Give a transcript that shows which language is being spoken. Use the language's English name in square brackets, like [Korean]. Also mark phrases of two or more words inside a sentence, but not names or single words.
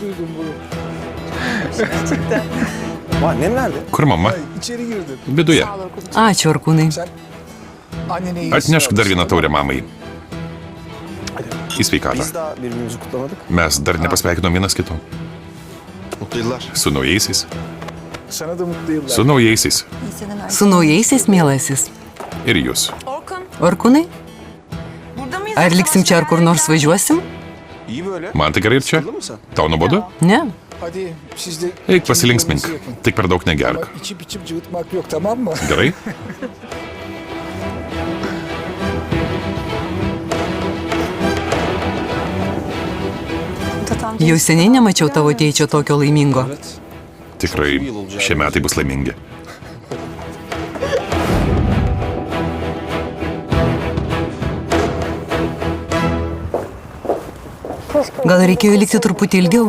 [Turkish] Annem nerede? [Lithuanian] Kur mama? [Turkish] İçeri girdim. [Lithuanian] Viduje. Ačiū, Orkūnai. [Turkish] Annene iyi. [Lithuanian] Atnešk dar vieną taurę mamai. Į sveikatą. [Turkish] Biz daha birbirimizi kutlamadık. [Lithuanian] Mes dar nepasveikinom vienas kito. [Turkish] Mutlu yıllar. [Lithuanian] Su naujaisiais. [Turkish] Sana da mutlu yıllar. [Lithuanian] Su naujaisiais. Su naujaisiais, mielasis. Ir jūs. Orkūnai, ar liksim čia ar kur nors važiuosim? [Turkish] İyi böyle. [Lithuanian] Man tai gerai ir čia. [Turkish] Sıkıldın mı sen? [Lithuanian] Tau nuobodu? [Turkish] Ne? Hadi siz de... [Lithuanian] Eik pasilinksmink. Tik per daug [Turkish] Ama [Lithuanian] negerk. [Turkish] içip cıvıtmak yok, tamam mı? [Lithuanian] Gerai? Jau seniai nemačiau tavo tėčio tokio laimingo. Tikrai, šie metai bus laimingi. Gal reikėjo likti truputį ilgiau?